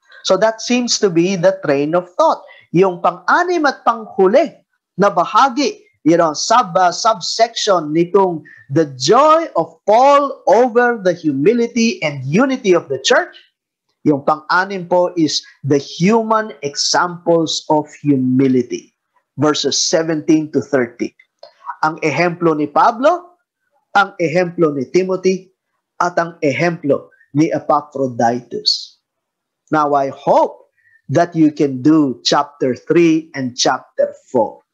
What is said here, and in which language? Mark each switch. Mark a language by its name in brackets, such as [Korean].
[English] So that seems to be the train of thought. [Filipino] Yung pang-anim at panghuli na bahagi, subsection nitong [English] the joy of Paul over the humility and unity of the church. [Filipino] Yung pang-anim po [English] is the human examples of humility. Verses 17 to 30. [Filipino] Ang ehemplo ni Pablo, ang ehemplo ni Timothy, at ang ehemplo ni Epaphroditus. [English] Now, I hope that you can do chapter 3 and chapter 4.